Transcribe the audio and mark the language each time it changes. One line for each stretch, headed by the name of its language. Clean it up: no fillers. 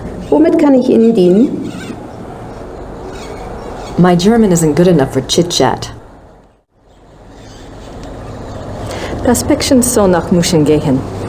German: Womit kann ich Ihnen dienen?
English: My German isn't good enough for chit-chat.
German: Das Päckchen soll nach München gehen.